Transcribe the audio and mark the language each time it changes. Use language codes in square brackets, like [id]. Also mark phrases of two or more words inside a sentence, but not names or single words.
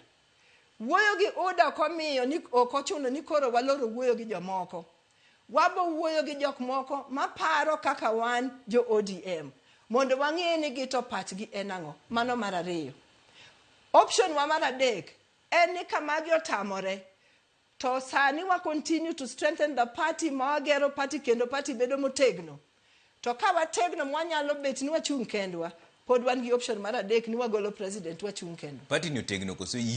[luo] Wuoyo gi UDA komiyo ni okochuno ni koro waloro wuoyo gi jomoko. Wabo wuoyo gi jok moko maparo kaka wan jo ODM mondo wang'e ni gito pachgi en ang'o. Mano mar ariyo. Option wa mar adek en ni kama gi otamore to sani wa [en] continue to strengthen the party [luo] ma wagero party kendo party bedo motegno. To ka wategno mwanyalo bet ni wachung' kendwa pod wan gi option mar adek ni wagolo president wachung' kendwa. Party ni otegno koso yie